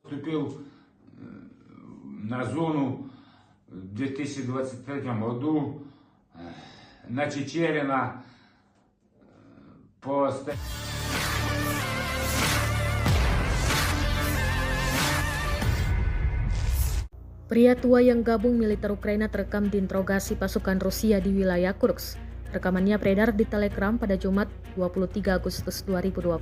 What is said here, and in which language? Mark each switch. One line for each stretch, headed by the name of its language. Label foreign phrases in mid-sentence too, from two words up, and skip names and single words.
Russian: вступил на зону в 2023 году на Чечерина по
Indonesian: Pria tua yang gabung militer Ukraina terekam diinterogasi pasukan Rusia di wilayah Kursk. Rekamannya beredar di Telegram pada Jumat 23 Agustus 2024.